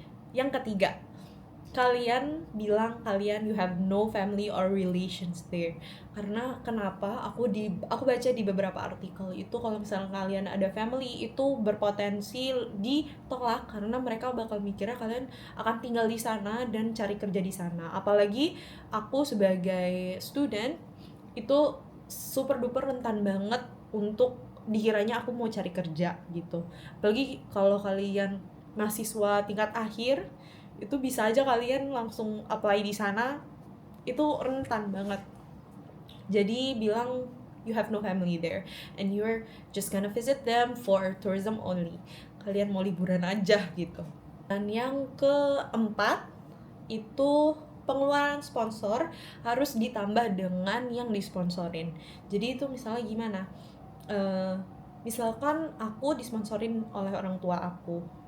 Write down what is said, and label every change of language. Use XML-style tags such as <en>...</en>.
<id>Yang ketiga, kalian bilang kalian</id> <en>you have no family or relations there.</en> <id>Karena kenapa? Aku baca di beberapa artikel itu kalau misalnya kalian ada family, itu berpotensi ditolak karena mereka bakal mikirnya kalian akan tinggal di sana dan cari kerja di sana. Apalagi aku sebagai student itu super duper rentan banget untuk dikiranya aku mau cari kerja gitu. Apalagi kalau kalian mahasiswa tingkat akhir, itu bisa aja kalian langsung apply di sana, itu rentan banget. Jadi bilang</id> <en>you have no family there and you're just gonna visit them for tourism only.</en> <id>Kalian mau liburan aja gitu. Dan yang keempat itu pengeluaran sponsor harus ditambah dengan yang disponsorin. Jadi itu misalnya gimana? Misalkan aku disponsorin oleh orang tua aku.</id>